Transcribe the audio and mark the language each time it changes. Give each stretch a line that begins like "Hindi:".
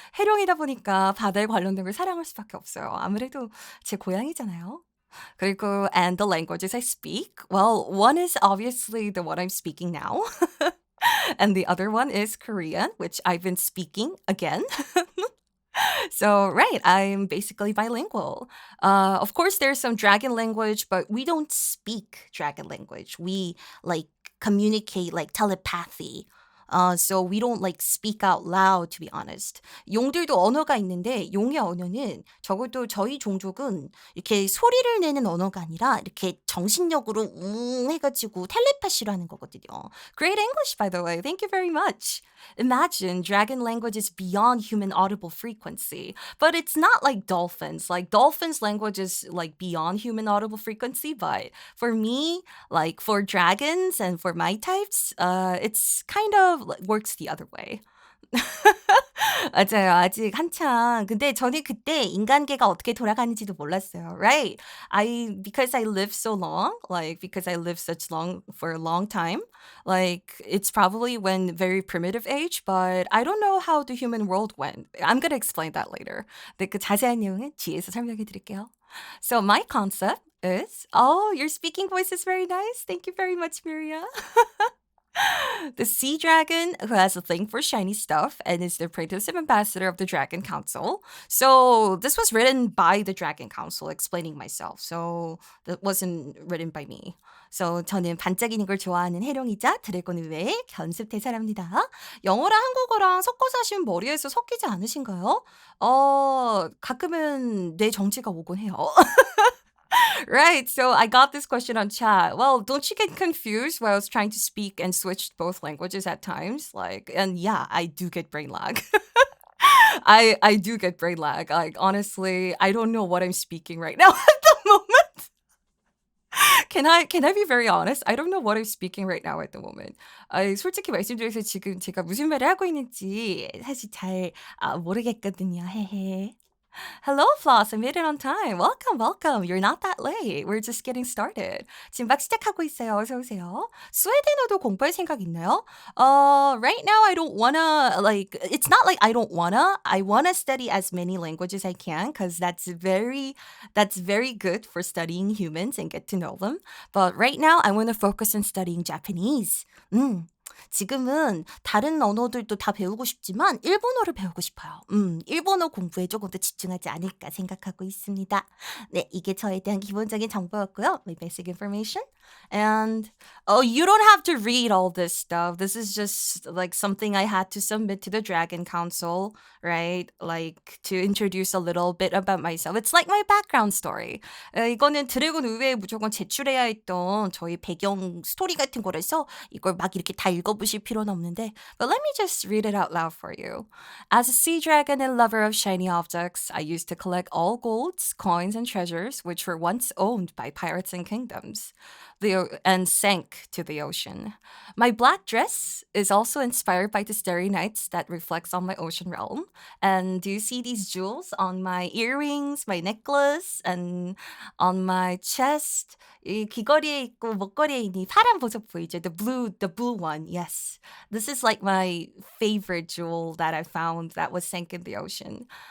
Korean: 해룡이다 보니까 바다에 관련된 걸 사랑할 수밖에 없어요. 아무래도 제 고향이잖아요. 그리고
English: and the languages I speak. Well, one is obviously the one I'm speaking now. And the other one is Korean, which I've been speaking again. So, right, I'm basically bilingual. Of course, there's some dragon language, but we don't speak dragon language. We like communicate like telepathy. So we don't like speak out loud, to be honest.
Korean: 용들도 언어가 있는데 용의 언어는 적어도 저희 종족은 이렇게 소리를 내는 언어가 아니라 이렇게 정신력으로 해가지고 텔레파시로 하는 거거든요.
English: Great English, by the way. Thank you very much. Imagine dragon language is beyond human audible frequency, but it's not like dolphins. Like dolphins' language is like beyond human audible frequency, but for me, like for dragons and for my types, it's kind of works the other way.
Korean: 맞아요. 아직 한창. 근데 저는 그때 인간계가 어떻게 돌아가는지도 몰랐어요.
English: Right? Because I live so long, like, because I lived for a long time, like, it's probably when very primitive age, but I don't know how the human world went. I'm gonna explain that later.
Korean: 근데 그 자세한 내용은 뒤에서 설명해 드릴게요.
English: So my concept is, oh, your speaking voice is very nice. Thank you very much, Miria. The sea dragon who has a thing for shiny stuff and is the protective ambassador of the Dragon Council. So this was written by the Dragon Council, explaining myself. So that wasn't written by me.
Korean: So 저는 반짝이는 걸 좋아하는 해룡이자 드래곤 외의 견습 대사랍니다. 영어랑 한국어랑 섞어서 하시면 머리에서 섞이지 않으신가요? 가끔은 뇌 정지가 오곤 해요.
English: Right. So I got this question on chat. Well, don't you get confused while I was trying to speak and switch both languages at times? Like, and yeah, I do get brain lag. I do get brain lag. Like, honestly, I don't know what I'm speaking right now at the moment. Can I be very honest? I don't know what I'm speaking right now at the moment.
Korean: 솔직히 말씀드려서 지금 제가 무슨 말을 하고 있는지 사실 잘 모르겠거든요. 헤헤.
English: Hello, Flos. I made it on time. Welcome, welcome. You're not that late. We're just getting started.
Korean: 지금 막 시작하고 있어요. 어서 오세요. 스웨덴어도 공부할 생각 있나요?
English: Right now I don't wanna like. It's not like I don't wanna. I wanna study as many languages I can because that's very good for studying humans and get to know them. But right now I want to focus on studying Japanese.
Korean: 지금은 다른 언어들도 다 배우고 싶지만 일본어를 배우고 싶어요. 일본어 공부에 조금 더 집중하지 않을까 생각하고 있습니다. 네, 이게 저에 대한 기본적인 정보였고요.
English: My basic information. And you don't have to read all this stuff. This is just like something I had to submit to the Dragon Council, right? Like to introduce a little bit about myself. It's like my background story.
Korean: 이거는 드래곤 의회에 무조건 제출해야 했던 저희 배경 스토리 같은 거라서 이걸 막 이렇게 다 읽어보실 필요는 없는데,
English: but let me just read it out loud for you. As a sea dragon and lover of shiny objects, I used to collect all golds, coins, and treasures which were once owned by pirates and kingdoms. and sank to the ocean. My black dress is also inspired by the starry nights that reflects on my ocean realm. And do you see these jewels on my earrings, my necklace, and on my chest?
Korean: 이 귀걸이에 있고 목걸이에 있는 이 파란 보석 보이죠?
English: The blue one. Yes, this is like my favorite jewel that I found that was sank in the ocean.